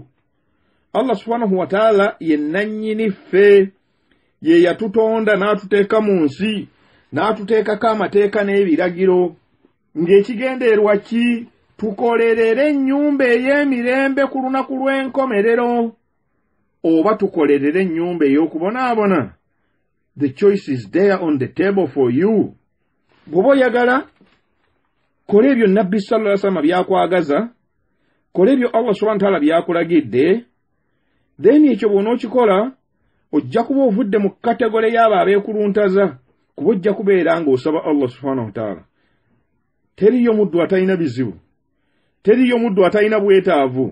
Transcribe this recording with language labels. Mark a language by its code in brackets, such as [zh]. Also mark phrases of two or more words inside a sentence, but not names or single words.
[lg] Allah [ar] سبحانه وتعالى [lg] ye nannyini ffe, ye yatutonda n'atuteeka mu nsi, n'atuteekako amateeka n'ebiragiro, ng'ekigendeerwa ki? Tukolerere ennyumba ey'emirembe ku lunaku lw'enkomerero, oba tukolerere ennyumba ey'okubonaabona. [en] The choice is there on the table for you. [lg] Bw'oba oyagala, kola ebyo nabbi [ar] صلى الله عليه وسلم [lg] byakwagaza, kola ebyo Allah [ar] سبحانه وتعالى [lg] byakulagidde, then ekyo bw'onookikola ojja kuba ovudde mu kategole y'abo abeekuluntaza, kuba ojja kubeera ng'osaba Allah [ar] سبحانه وتعالى. [lg] Teriyo muddu atalina bizibu, teriyo muddu atalina bwetaavu.